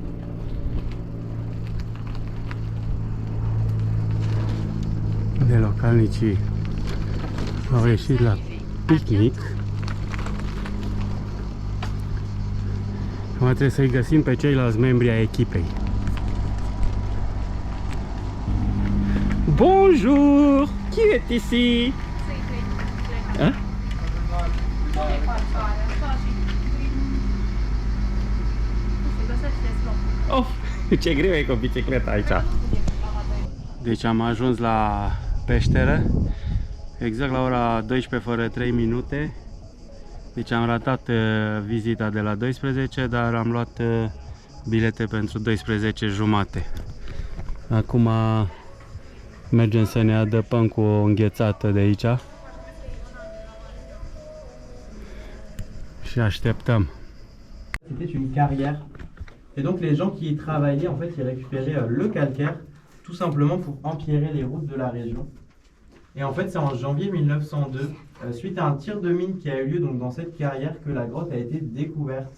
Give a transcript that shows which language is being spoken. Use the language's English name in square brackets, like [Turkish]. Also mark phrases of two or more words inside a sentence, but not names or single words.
[Romanian] De localnicii au ieșit la picnic. Acum trebuie să-i găsim pe ceilalți membri ai echipei. [French] Bonjour! Qui est ici? Hein? [Romanian] Oh, ce greu e cu bicicleta aici. Deci am ajuns la peșteră exact la ora 12 fără 3 minute. Deci am ratat vizita de la 12, dar am luat bilete pentru 12 jumate. Acum mergem să ne adăpăm cu o înghețată de aici și așteptăm. [French] C'était une carrière. Et donc les gens qui y travaillaient, en fait, ils récupéraient le calcaire, tout simplement pour empierrer les routes de la région. Et en fait, c'est en janvier 1902, suite à un tir de mine qui a eu lieu donc, dans cette carrière, que la grotte a été découverte.